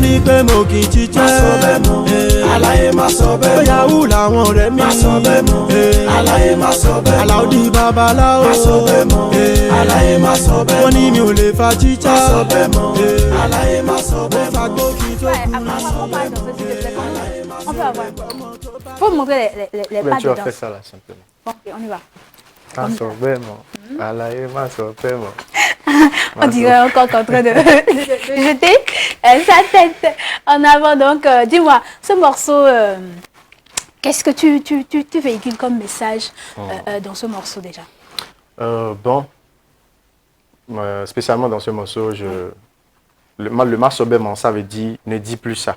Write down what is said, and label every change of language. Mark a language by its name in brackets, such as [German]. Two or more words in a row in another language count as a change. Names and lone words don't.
[Yoruba] Ó ní pé mo kì í jíjẹ́ Masobemo, aláyé Àlàyé má sọ bẹ́ẹ̀ mọ́. Bóyá wù làwọn ọ̀rẹ́ mi. Má sọ bẹ́ẹ̀ mọ́. Àlàyé má sọ bẹ́ẹ̀ mọ́. Àlàódì babaláwo. Má sọ bẹ́ẹ̀ mọ́. Àlàyé má sọ bẹ́ẹ̀ mọ́. Wọ́n ní mi ò lè fa jíjà. Má sọ bẹ́ẹ̀ mọ́. Àlàyé má sọ bẹ́ẹ̀ mọ́. Mo fagbó kí tó kú. Má sọ bẹ́ẹ̀ mọ́. [French] On peut avoir. Faut me montrer les pas Tu vas dedans. faire ça là simplement. Bon, ok, on y va. [Yoruba] Má sọ bẹ́ẹ̀ mọ́. Àlàyé má sọ bẹ́ẹ̀ mọ́. [French] On dirait encore qu'en train de jeter sa tête en avant. Donc, dis-moi, ce morceau, qu'est-ce que tu véhicules comme message dans ce morceau déjà? Bon, spécialement dans ce morceau, le masobement, ça veut dire ne dis plus ça.